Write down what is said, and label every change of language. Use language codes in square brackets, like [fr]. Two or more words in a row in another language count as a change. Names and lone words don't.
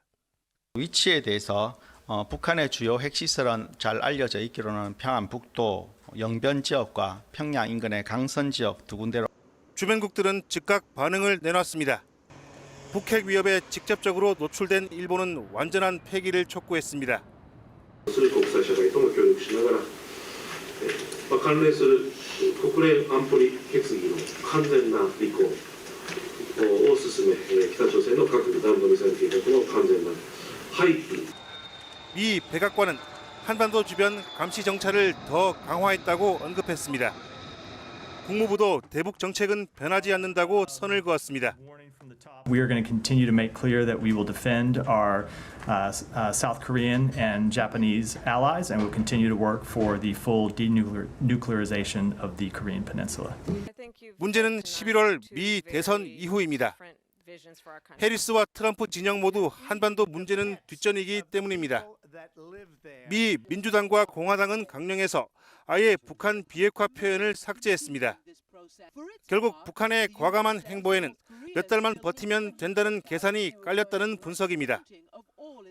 [ko] 위치에 대해서 북한의 주요 핵시설은 잘 알려져 있기로는 평안북도 영변 지역과 평양 인근의 강선 지역 두 군데로 주변국들은 즉각 반응을 내놨습니다. 북핵 위협에 직접적으로 노출된 일본은 완전한 폐기를 촉구했습니다. [ja] 国際社会とも協力しながら、関連する国連安保理決議の完全な履行を進め、北朝鮮の核弾道ミサイル計画の完全な廃棄。 [ko] 미 백악관은 한반도 주변 감시 정찰을 더 강화했다고 언급했습니다. 국무부도 대북 정책은 변하지 않는다고 선을 그었습니다. [en] We are going to continue to make clear that we will defend our South Korean and Japanese allies, and we'll continue to work for the full denuclearization of the Korean Peninsula. [ko] 문제는 11월 미 대선 이후입니다. 해리스와 트럼프 진영 모두 한반도 문제는 뒷전이기 때문입니다. 미 민주당과 공화당은 강령해서 아예 북한 비핵화 표현을 삭제했습니다. 결국 북한의 과감한 행보에는 몇 달만 버티면 된다는 계산이 깔렸다는 분석입니다.